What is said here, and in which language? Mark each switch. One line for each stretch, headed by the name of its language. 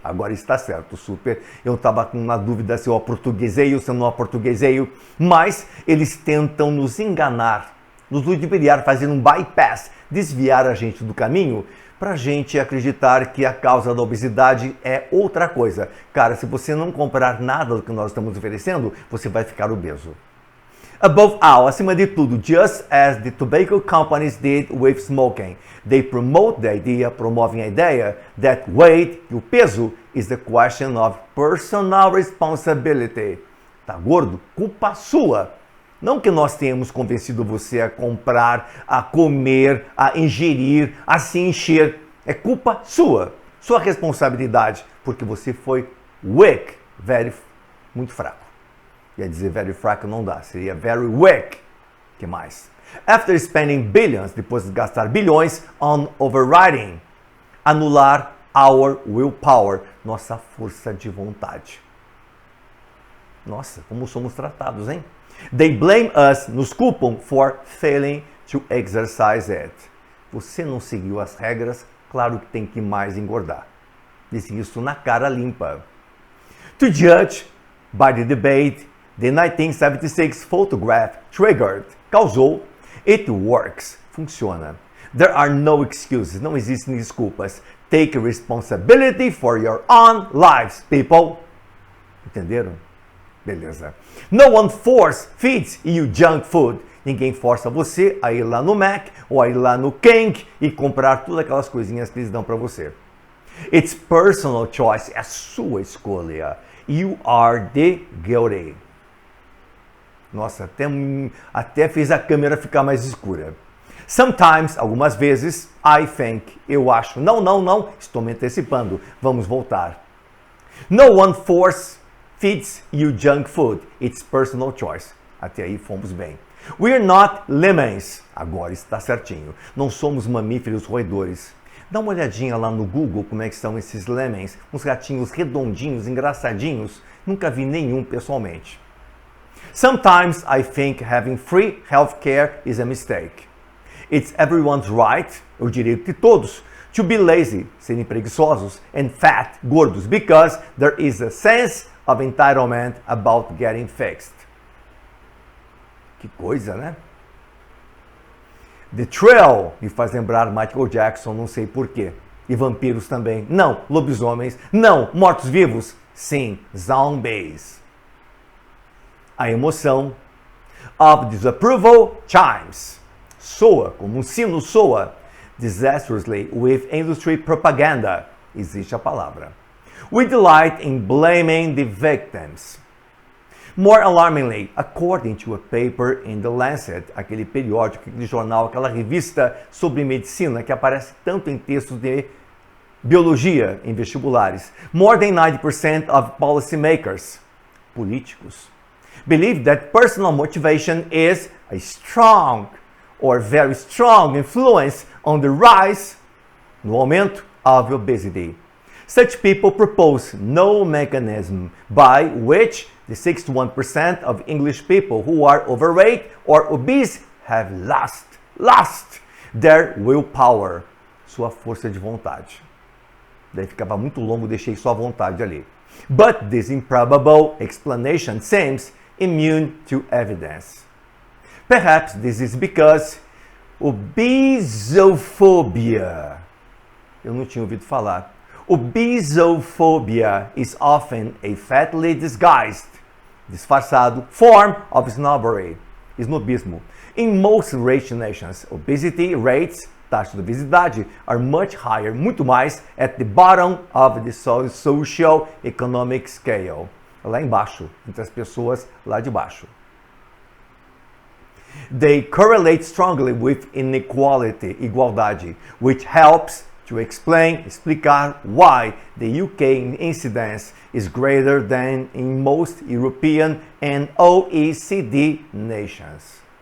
Portuguese: Agora está certo, super. Eu estava com uma dúvida se eu aportuguesei ou se eu não aportuguesei, mas eles tentam nos enganar, nos ludibriar, fazendo um bypass, desviar a gente do caminho, para a gente acreditar que a causa da obesidade é outra coisa. Cara, se você não comprar nada do que nós estamos oferecendo, você vai ficar obeso.
English: Above all,
Portuguese: acima de tudo,
English: just as the tobacco companies did with smoking, they promote the idea,
Portuguese: promovem a ideia,
English: that weight,
Portuguese: que o peso,
English: is the question of personal responsibility.
Portuguese: Tá gordo? Culpa sua. Não que nós tenhamos convencido você a comprar, a comer, a ingerir, a se encher. É culpa sua. Sua responsabilidade, porque você foi weak, muito fraco. Ia dizer very fraco não dá, seria
English: very weak.
Portuguese: Que mais?
English: After spending billions,
Portuguese: depois de gastar bilhões,
English: on overriding,
Portuguese: anular
English: our willpower,
Portuguese: nossa força de vontade. Nossa, como somos tratados, hein?
English: They blame us,
Portuguese: nos culpam
English: for failing to exercise it.
Portuguese: Você não seguiu as regras, claro que tem que mais engordar. Disse isso na cara limpa.
English: To judge by the debate, the 1976 photograph triggered,
Portuguese: causou,
English: it works,
Portuguese: funciona.
English: There are no excuses,
Portuguese: não existem desculpas.
English: Take responsibility for your own lives, people.
Portuguese: Entenderam? Beleza.
English: No one feeds you junk food.
Portuguese: Ninguém força você a ir lá no Mac ou a ir lá no King e comprar todas aquelas coisinhas que eles dão para você.
English: It's personal choice,
Portuguese: é a sua escolha.
English: You are the guilty.
Portuguese: Nossa, até fez a câmera ficar mais escura.
English: Sometimes,
Portuguese: algumas vezes,
English: I think,
Portuguese: eu acho. Não, estou me antecipando. Vamos voltar.
English: No one feeds you junk food. It's personal choice.
Portuguese: Até aí fomos bem.
English: We're not lemons.
Portuguese: Agora está certinho. Não somos mamíferos roedores. Dá uma olhadinha lá no Google como é que são esses lemons. Uns ratinhos redondinhos, engraçadinhos. Nunca vi nenhum pessoalmente.
English: Sometimes I think having free healthcare is a mistake. It's everyone's right,
Portuguese: o direito de todos,
English: to be lazy,
Portuguese: serem preguiçosos,
English: and fat,
Portuguese: gordos,
English: because there is a sense of entitlement about getting fixed.
Portuguese: Que coisa, né? The Thrill me faz lembrar Michael Jackson, não sei porquê. E vampiros também. Não, lobisomens. Não, mortos-vivos. Sim, zombies. A emoção
English: of disapproval chimes.
Portuguese: Soa, como um sino soa.
English: disastrously with industry propaganda.
Portuguese: Existe a palavra.
English: We delight in blaming the victims. More alarmingly, according to a paper in The Lancet,
Portuguese: aquele periódico, aquele jornal, aquela revista sobre medicina que aparece tanto em textos de biologia em vestibulares,
English: more than 90% of policymakers,
Portuguese: políticos,
English: believe that personal motivation is a strong or very strong influence on the rise,
Portuguese: no aumento,
English: of obesity. Such people propose no mechanism by which the 61% of English people who are overweight or obese have lost their willpower,
Portuguese: sua força de vontade. Daí ficava muito longo, deixei só a vontade ali.
English: But this improbable explanation seems immune to evidence. Perhaps this is because obesophobia,
Portuguese: eu não tinha ouvido falar.
English: Obesophobia is often a fatly
Portuguese: disfarçado
English: form of snobbery,
Portuguese: snobismo.
English: In most rich nations, obesity rates,
Portuguese: taxa de obesidade,
English: are much higher,
Portuguese: muito mais,
English: at the bottom of the social economic scale.
Portuguese: Lá embaixo, entre as pessoas lá de baixo.
English: They correlate strongly with inequality,
Portuguese: igualdade,
English: which helps to
Portuguese: explicar
English: why the UK incidence is greater than in most European and OECD nations.